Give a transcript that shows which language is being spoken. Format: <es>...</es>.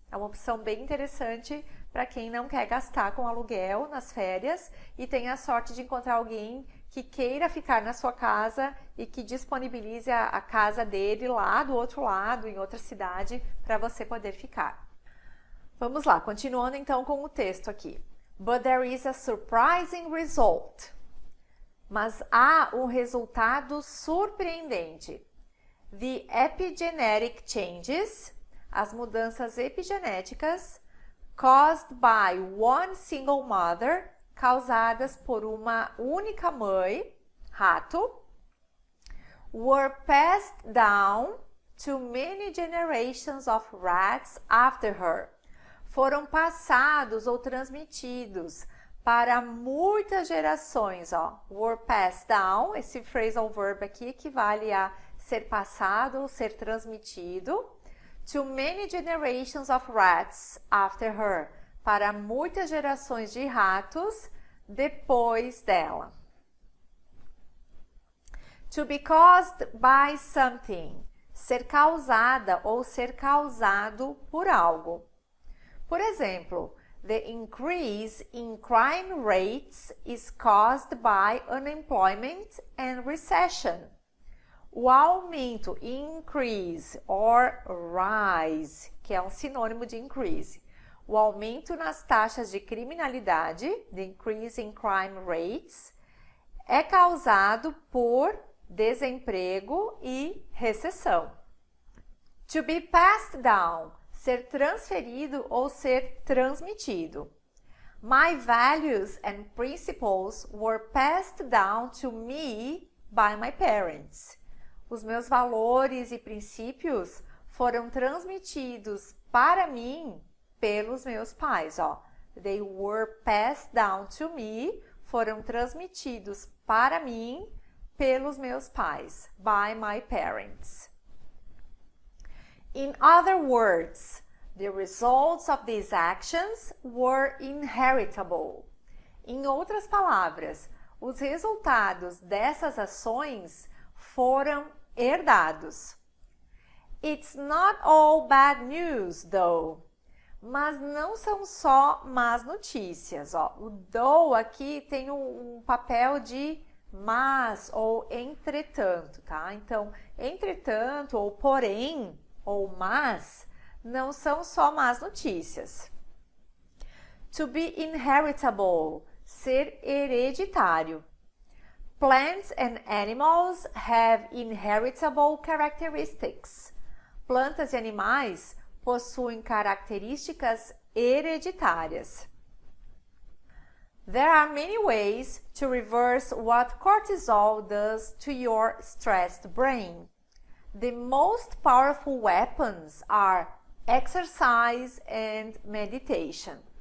<pt>É uma opção bem interessante para quem não quer gastar com aluguel nas férias e tem a sorte de encontrar alguém que queira ficar na sua casa e que disponibilize a casa dele lá do outro lado, em outra cidade, para você poder ficar. Vamos lá, continuando então com o texto aqui.</pt> <en>But there is a surprising result.</en> <pt>Mas há um resultado surpreendente.</pt> <en>The epigenetic changes,</en> <pt>as mudanças epigenéticas,</pt> <en>caused by one single mother,</en> <pt>causadas por uma única mãe, rato,</pt> <en>were passed down to many generations of rats after her.</en> <pt>Foram passados ou transmitidos para muitas gerações, ó.</pt> <en>Were passed down,</en> <pt>esse phrasal verb aqui equivale a ser passado ou ser transmitido.</pt> <en>To many generations of rats after her,</en> <pt>para muitas gerações de ratos depois dela.</pt> <en>To be caused by something,</en> <pt>ser causada ou ser causado por algo. Por exemplo,</pt> <en>the increase in crime rates is caused by unemployment and recession.</en> <pt>O aumento,</pt> <en>increase or rise,</en> <pt>que é um sinônimo de increase. O aumento nas taxas de criminalidade,</pt> <en>the increase in crime rates,</en> <pt>é causado por desemprego e recessão.</pt> <en>To be passed down,</en> <pt>ser transferido ou ser transmitido.</pt> <en>My values and principles were passed down to me by my parents.</en> <pt>Os meus valores e princípios foram transmitidos para mim pelos meus pais, ó.</pt> <en>They were passed down to me,</en> <pt>foram transmitidos para mim pelos meus pais,</pt> <en>by my parents. In other words, the results of these actions were inheritable.</en> <pt>Em outras palavras, os resultados dessas ações foram herdados.</pt> <en>It's not all bad news, though.</en> <pt>Mas não são só más notícias, ó. O though aqui tem um papel de mas ou entretanto, tá? Então, entretanto ou porém ou mas não são só más notícias.</pt> <en>To be inheritable,</en> <pt>ser hereditário.</pt> <en>Plants and animals have inheritable characteristics.</en> <pt>Plantas e animais possuem características hereditárias.</pt> <en>There are many ways to reverse what cortisol does to your stressed brain. The most powerful weapons are exercise and meditation.</en>